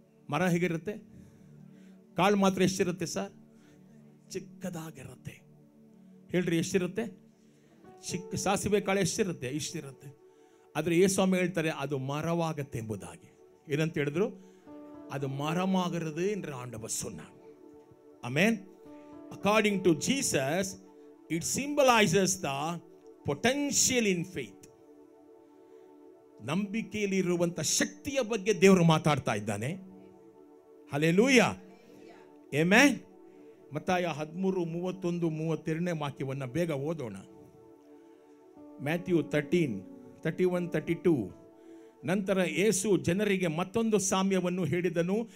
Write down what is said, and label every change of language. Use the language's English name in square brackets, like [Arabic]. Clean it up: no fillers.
[Kannada] ಮರ ಹೇಗಿರುತ್ತೆ? ಕಾಳು ಮಾತ್ರ ಎಷ್ಟಿರುತ್ತೆ ಸರ್? ಚಿಕ್ಕದಾಗಿರುತ್ತೆ. ಹೇಳ್ರಿ, ಎಷ್ಟಿರುತ್ತೆ? ಚಿಕ್ಕ ಸಾಸಿವೆ ಕಾಳು ಎಷ್ಟಿರುತ್ತೆ? ಇಷ್ಟಿರುತ್ತೆ. ಆದರೆ ಯೇಸುಸ್ವಾಮಿ ಹೇಳ್ತಾರೆ ಅದು ಮರವಾಗತ್ತೆ ಎಂಬುದಾಗಿ. ಏನಂತ ಹೇಳಿದ್ರು? [Tamil] அது மரமாகிறது என்று ஆண்டவர் சொன்னார். [English] Amen. According to Jesus, it symbolizes the potential in faith. [Kannada] ನಂಬಿಕೆಯಲ್ಲಿ ಇರುವಂತ ಶಕ್ತಿಯ ಬಗ್ಗೆ ದೇವರು ಮಾತಾಡ್ತಾ ಇದ್ದಾನೆ. Hallelujah, amen. ಮತ್ತಾಯ 13:31-32 ವಾಕ್ಯವನ್ನು ಬೇಗ ಓದೋಣ. ಮ್ಯಾಥ್ಯೂ 13:31-32. ನಂತರ ಯೇಸು ಜನರಿಗೆ ಮತ್ತೊಂದು ಸಾಮ್ಯವನ್ನು ಹೇಳಿದನು.